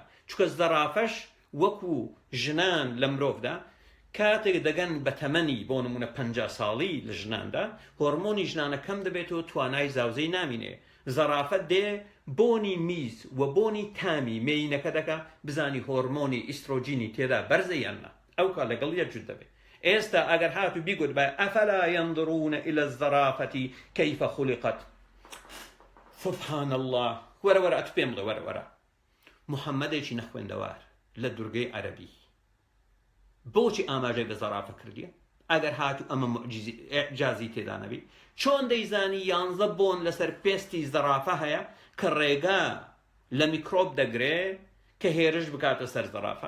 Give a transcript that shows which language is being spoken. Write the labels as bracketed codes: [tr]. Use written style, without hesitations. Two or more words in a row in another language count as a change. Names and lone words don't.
[ckb] چونکە زەرافەش وەکو ژنان لە مرۆڤدا کاتێک دەگەن بە تەمەنی بۆ نمونە 50 ساڵی لە ژناندا هۆرمۆنی ژنانە کەم دەبێتەوە، توانای زاوزەی نامینێ. زەرافە دێ بۆنی میز و بۆنی تامی مێینەکە دەکا بزانی هۆرمۆنی ئیسترۆجینی تێدا بەرزە یاننا، ئەو کار لەگەڵ یەک جوت دەبێت. ئێستا ئەگەر هاتو بیگوت بە [ar] ئەفەلا ينظرون إلى الزرافة كيف خلقت، سبحان الله، [ckb] وەرە وەرە ئەت پێم بڵێ وەرە وەرە محەممەدێکی نەخوێندەوار لە دوورگەی عەرەبی بۆچی ئاماژەی بە زەرافە کردیە؟ ئەگەر هاتو ئەمە ئیعجازی تێدا نەبی، چۆن دەیزانی 11 بۆن لەسەر پێستی زەرافە هەیە کە ڕێگا لە میکرۆب دەگرێ کە هێرش بکاتە سەر زەرافە؟